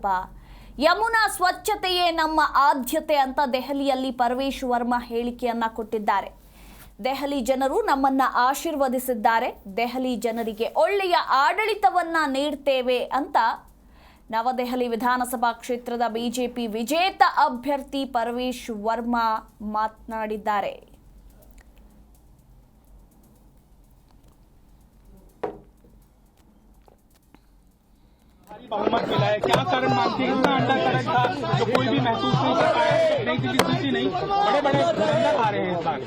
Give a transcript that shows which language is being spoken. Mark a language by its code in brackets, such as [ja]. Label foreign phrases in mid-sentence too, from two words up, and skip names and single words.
[kn] ಯಮುನಾ ಸ್ವಚ್ಛತೆಯೇ ನಮ್ಮ ಆದ್ಯತೆ ಅಂತ ದೆಹಲಿಯಲ್ಲಿ ಪರ್ವೇಶ್ ವರ್ಮಾ ಹೇಳಿಕೆಯನ್ನ ಕೊಟ್ಟಿದ್ದಾರೆ. ದೆಹಲಿ ಜನರು ನಮ್ಮನ್ನ ಆಶೀರ್ವದಿಸಿದ್ದಾರೆ. ದೆಹಲಿ ಜನರಿಗೆ ಒಳ್ಳೆಯ ಆಡಳಿತವನ್ನ ನೀಡ್ತೇವೆ ಅಂತ ನವದೆಹಲಿ ವಿಧಾನಸಭಾ ಕ್ಷೇತ್ರದ ಬಿಜೆಪಿ ವಿಜೇತ ಅಭ್ಯರ್ಥಿ ಪರ್ವೇಶ್ ವರ್ಮಾ ಮಾತನಾಡಿದ್ದಾರೆ. [hi] बहुमत मिला है, क्या कारण मानती है? इतना अंडा करंट था जो कोई भी महसूस नहीं कर पाया, नई दिल्ली जीती नहीं, बड़े अंदर आ रहे हैं इस बार।